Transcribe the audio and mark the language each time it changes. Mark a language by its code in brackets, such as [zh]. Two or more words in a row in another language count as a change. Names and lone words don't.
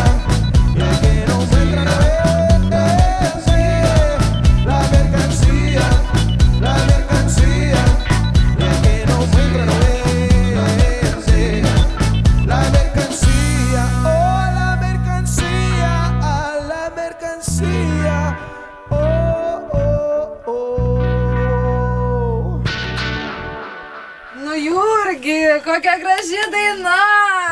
[es] Y el que no muestra no es la mercancía, la mercancía. Y el que no muestra no es la mercancía, oh, la mercancía, ah, la mercancía, oh, oh, oh. [lt] Nu, Jurgi, kokia graži daina.